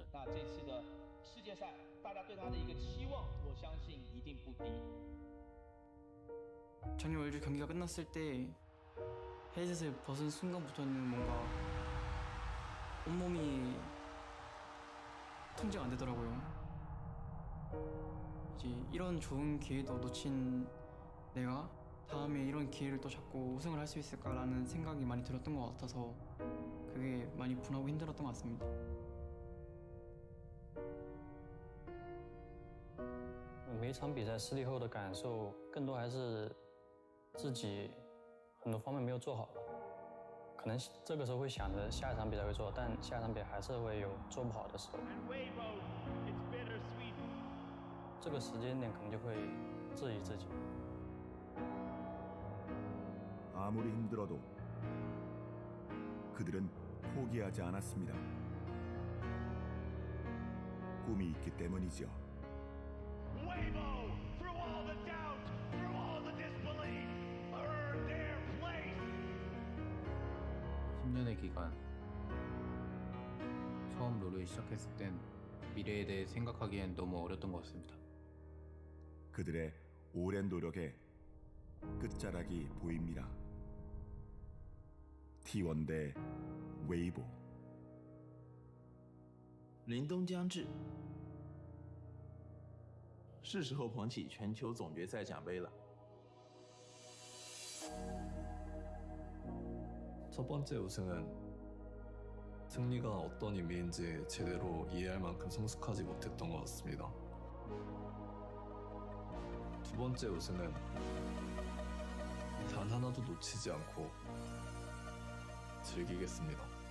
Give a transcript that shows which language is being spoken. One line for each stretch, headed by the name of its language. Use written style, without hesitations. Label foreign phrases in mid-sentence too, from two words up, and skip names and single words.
Chinese: 那这次的世界赛，大家对他的一个期望，我相信一定不低。
Korean: 작년 월드 경기가 끝났을 때 헤드셋을 벗은 순간부터는 뭔가 온몸이 통제가 안 되더라고요. 이제 이런 좋은 기회도 놓친 내가 다음에 이런 기회를 또 잡고 우승을 할 수 있을까라는 생각이 많이 들었던 것 같아서 그게 많이 분하고 힘들었던 것 같습니다.
Chinese: 每一场比赛失利后的感受，更多还是自己很多方面没有做好吧。可能这个时候会想着下一场比赛会做好，但下一场比赛还是会有做不好的时候。这个时间点可能就会质疑自己。
Korean: 아무리 힘들어도 그들은 포기하지 않았습니다. 꿈이 있기 때문이지요. 10년의 기간, 처음 롤을 시작했을 땐 미래에 대해 생각하기엔 너무 어렸던 것 같습니다. 그들의 오랜 노력에 끝자락이 보입니다. T1 대 웨이보.
Chinese: 凛冬将至，是时候捧起全球总决赛奖杯了。
Korean: 첫 번째 우승은 승리가 어떤 의미인지 제대로 이해할 만큼 성숙하지 못했던 것 같습니다. 두 번째 우승은 단 하나도 놓치지 않고 즐기겠습니다.